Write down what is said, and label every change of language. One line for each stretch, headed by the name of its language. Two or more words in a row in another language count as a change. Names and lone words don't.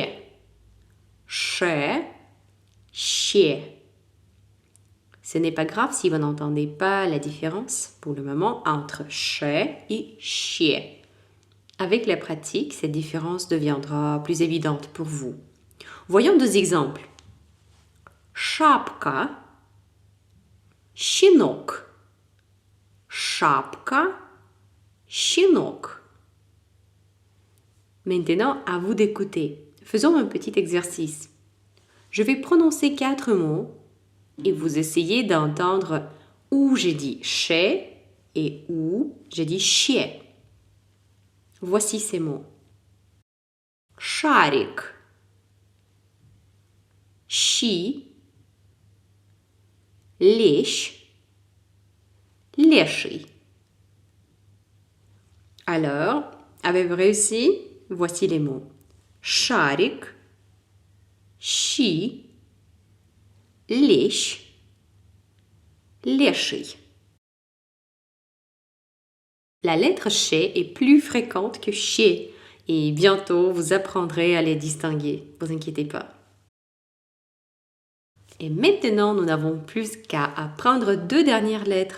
French: Ch, chie. Ce n'est pas grave si vous n'entendez pas la différence pour le moment entre ch et chie. Avec la pratique, cette différence deviendra plus évidente pour vous. Voyons 2 exemples.
Russian: Шапка, щенок. Шапка, щенок.
French: Maintenant, à vous d'écouter. Faisons un petit exercice. Je vais prononcer 4 mots et vous essayez d'entendre où j'ai dit chez et où j'ai dit ще. Voici ces mots.
Russian: Шарик, щи, лещ, леший.
French: Alors, avez-vous réussi? Voici les mots.
Russian: Шарик, щи, лещ, леший.
French: La lettre ché est plus fréquente que chier et bientôt vous apprendrez à les distinguer. Ne vous inquiétez pas. Et maintenant, nous n'avons plus qu'à apprendre 2 dernières lettres.